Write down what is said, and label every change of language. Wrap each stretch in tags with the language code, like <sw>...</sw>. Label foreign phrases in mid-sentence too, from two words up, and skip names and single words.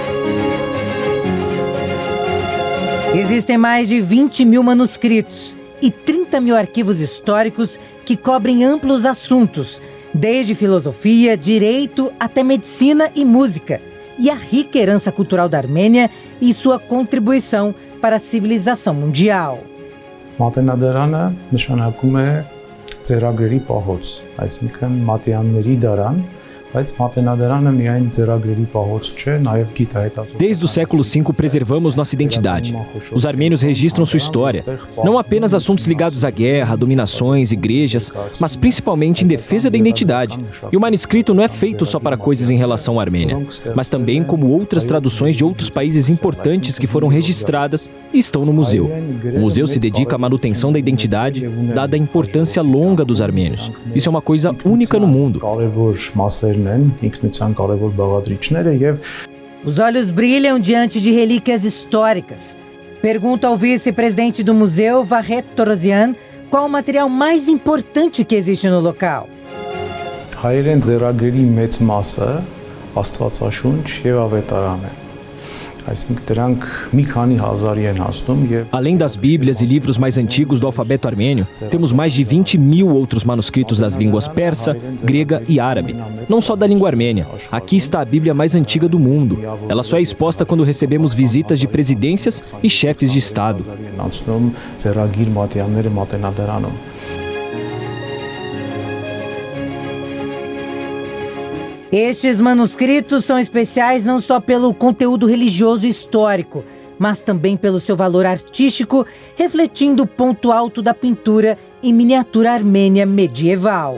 <pt>Existem mais de 20 mil manuscritos e 30 mil arquivos históricos que cobrem amplos assuntos, desde filosofia, direito até medicina e música, e a rica herança cultural da Armênia e sua contribuição para a civilização mundial.</pt> <hy>Մատենադարանը նշանակում է ձեռագրերի պահոց, այսինքն մատյանների դարան, բայց մատենադարանը միայն ձեռագրերի պահոց չէ, նաև գիտահետազոտական.</hy> <pt>Desde o século V preservamos nossa identidade. Os armênios registram sua história, não apenas assuntos ligados à guerra, dominações, igrejas, mas principalmente em defesa da identidade. E o manuscrito não é feito só para coisas em relação à Armênia, mas também como outras traduções de outros países importantes que foram registradas e estão no museu. O museu se dedica à manutenção da identidade, dada a importância longa dos armênios. Isso é uma coisa única no mundo. Os olhos brilham diante de relíquias históricas Pergunto ao vice-presidente do museu, Vahet Torosian, qual o material mais importante que existe no local.</pt> <hy>Հայերեն ձեռագրերի մեծ մասը Աստվածաշունչ եւ Ավետարան է։ Այսինքն դրանք մի քանի հազարի են հասնում եւ</hy> <pt>Além das Bíblias e livros mais antigos do alfabeto armênio, temos mais de 20.000 outros manuscritos das línguas persa, grega e árabe. Não só da língua armênia. Aqui está a Bíblia mais antiga do mundo. Ela só é exposta quando recebemos visitas de presidências e chefes de Estado.</pt> <hy>ձեռագիր մատյանները մատենադարանում։</hy> <pt>Estes manuscritos são especiais não só pelo conteúdo religioso e histórico, mas também pelo seu valor artístico, refletindo o ponto alto da pintura em miniatura armênia medieval.</pt>